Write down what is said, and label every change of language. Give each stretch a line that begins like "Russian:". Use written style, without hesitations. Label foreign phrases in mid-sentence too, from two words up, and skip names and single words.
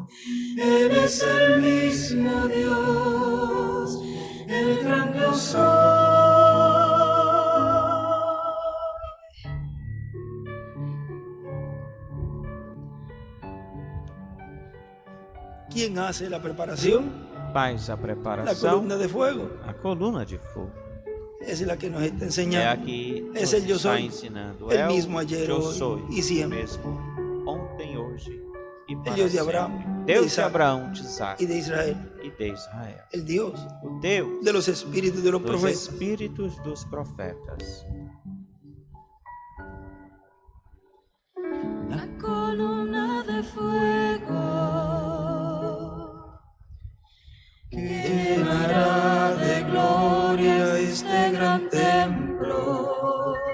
Spanish: Él es el mismo Dios, el gran yo soy. ¿Quién hace la preparación?
Portuguese: Faz a
Spanish: La
Portuguese: preparação,
Spanish: columna de fuego.
Portuguese: a coluna de fogo.
Spanish: Esa es la que nos está
Portuguese: É
Spanish: enseñando.
Portuguese: aqui que
Spanish: Es el yo
Portuguese: está
Spanish: soy.
Portuguese: ensinando.
Spanish: El
Portuguese: É
Spanish: mismo
Portuguese: o
Spanish: ayer,
Portuguese: eu
Spanish: hoy
Portuguese: sou,
Spanish: y siempre.
Portuguese: mesmo ontem, hoje e para Deus de sempre. Abraão, Deus de de Isaac Abraão,
Spanish: de Isaac y de Israel.
Portuguese: e de Israel.
Spanish: El Dios
Portuguese: O Deus
Spanish: de los espíritus de los
Portuguese: dos
Spanish: profetas.
Portuguese: espíritos dos profetas.
Spanish: La columna de fuego que llenará de gloria este gran templo,